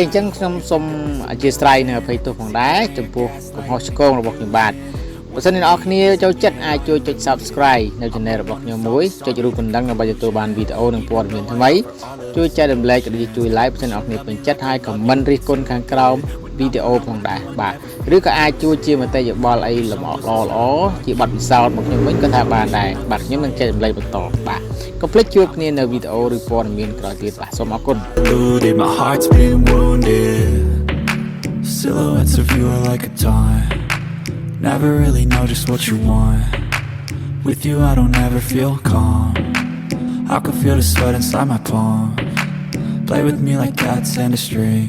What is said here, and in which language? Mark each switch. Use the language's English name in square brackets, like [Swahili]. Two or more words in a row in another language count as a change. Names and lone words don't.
[Khmer] ញ្ចឹងខ្ញុំសូមអធិស្ឋាននៅអភ័យទោសផងដែរចំពោះកំហុសឆ្គងរបស់ខ្ញុំបាទបើសិនអ្នកនរគ្នាចូលចិត្តអាចជួយចុច Subscribe នៅ Channel របស់ខ្ញុំមួយចុចរូបកណ្ដឹងដើម្បីទទួលបានវីដេអូនិងព័ត៌មានថ្មីជួយចែករំលែកឬជួយ Like បើសិនអ្នកនរគ្នាពេញចិត្តហើយ Comment រិះគន់ខាងក្រោមវីដេអូផងដែរបាទឬក៏អាចជួយជាមតិយោបល់អីល្អជាបទពិសោធន៍មកខ្ញុំវិញក៏ថាបានដែរបាទខ្ញុំនឹងចែករំលែកបន្តបាទកុំភ្លេចជួបគ្នានៅវីដេអូឬព័ត៌មានក្រោយទៀតបាទសូមអរគុណ [English] Silhouettes of you are like a taunt. Never really know just what you want. With you I don't ever feel calm. I can feel the sweat inside my palm. Play with me like cats and a string.